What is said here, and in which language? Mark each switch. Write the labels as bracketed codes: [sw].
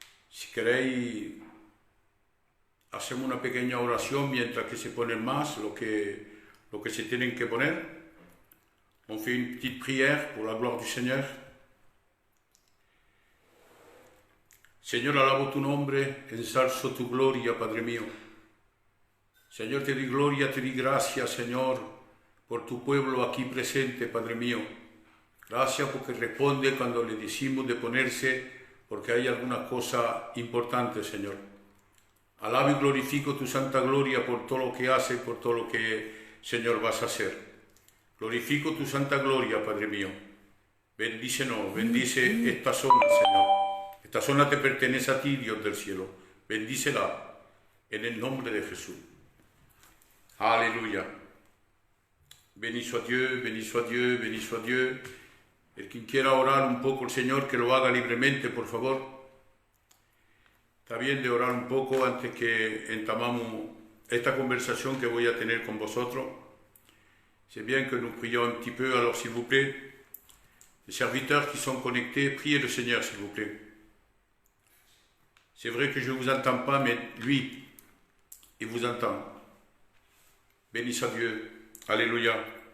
[es] Si queréis, hacemos una pequeña oración mientras que se ponen más lo que se tienen que poner. [fr] On fait une petite prière pour la gloire du Seigneur. [es] Señor, alabo tu nombre, ensalzo tu gloria, Padre mío. Señor, te di gloria, te di gracia, Señor, por tu pueblo aquí presente, Padre mío. Gracias porque responde cuando le decimos de ponerse, porque hay alguna cosa importante, Señor. Alabo y glorifico tu santa gloria por todo lo que hace y por todo lo que, Señor, vas a hacer. Glorifico tu santa gloria, Padre mío. Bendícenos, bendice esta zona, Señor. Esta zona te pertenece a ti, Dios del cielo. Bendícela en el nombre de Jesús. [fr] Alléluia. Béni soit Dieu, béni soit Dieu, béni soit Dieu. [es] El quien quiera orar un poco al Señor, que lo haga libremente, por favor. Está bien de orar un poco antes que entamamos esta conversación que voy a tener con vosotros. [fr] C'est bien que nous prions un petit peu, alors s'il vous plaît. Les serviteurs qui sont connectés, priez le Seigneur, s'il vous plaît. C'est vrai que je ne vous entends pas, mais lui, il vous entend. Béni soit Dieu. Alléluia.